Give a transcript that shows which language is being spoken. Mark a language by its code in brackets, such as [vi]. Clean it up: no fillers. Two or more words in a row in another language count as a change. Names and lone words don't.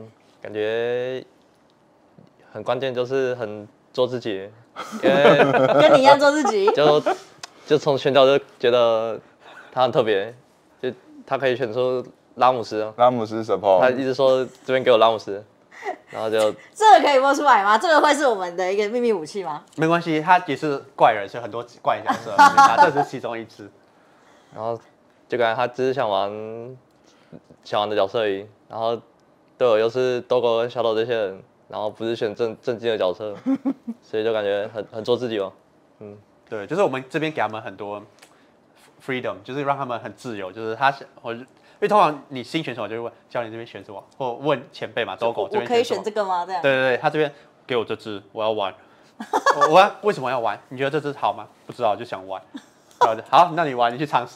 [zh] 感覺很關鍵，就是很做自己，因為跟你一樣做自己，就從選角就覺得他很特別，就他可以選出拉姆斯 support， 他一直說這邊給我拉姆斯，然後就這個可以播出來嗎？這個會是我們的一個秘密武器嗎？沒關係，他也是怪人，所以很多怪角色，他這是其中一支。然後就感覺他只是想玩的角色而已，然後隊友又是 Dogo 跟 Shadow 這些人。然後不是選正經的角色，所以就感覺很做自己哦。对，就是我們這邊給他們很多 freedom，就是讓他們很自由。就是因為通常你新選手就會問教練這邊選什麼，或問前輩嘛，Dogo這邊選什麼。我可以選這個嗎？這樣。對，他這邊給我這支，我要玩。我為什麼要玩？你覺得這支好嗎？不知道，就想玩。好，那你玩，你去嘗試啊。然後被打爆了。